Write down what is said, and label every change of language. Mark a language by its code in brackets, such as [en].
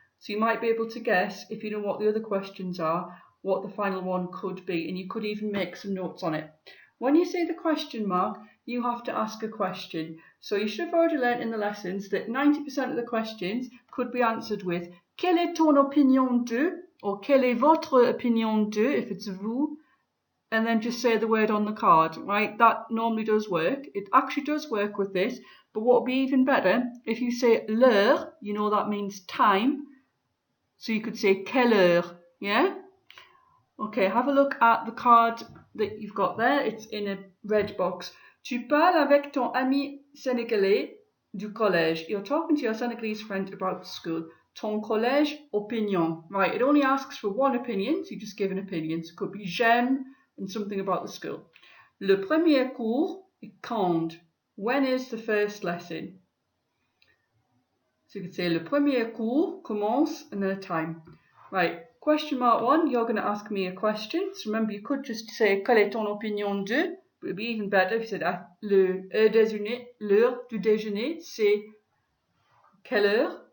[en] So you might be able to guess, if you know what the other questions are, what the final one could be, and you could even make some notes on it. When you see the question mark, you have to ask a question. So you should have already learnt in the lessons that 90% of the questions could be answered with [fr] "Quelle est ton opinion de?" [en] or [fr] "Quelle est votre opinion de?" [en] if it's vous, and then just say the word on the card, right? That normally does work. It actually does work with this, but what would be even better, if you say l'heure, you know that means time. So you could say [fr] quelle heure, [en] yeah? Okay, have a look at the card that you've got there. It's in a red box. [fr] Tu parles avec ton ami sénégalais du collège. [en] You're talking to your Senegalese friend about school. [fr] Ton collège opinion. [en] Right, it only asks for one opinion, so you just give an opinion. So it could be [fr] j'aime [en] and something about the school. [fr] Le premier cours est quand? [en] When is the first lesson? So you could say [fr] le premier cours commence [en] and then a time. Right, question mark 1, you're going to ask me a question. So remember, you could just say [fr] quelle est ton opinion de? [en] But it would be even better if you said [fr] l'heure du déjeuner, c'est quelle heure?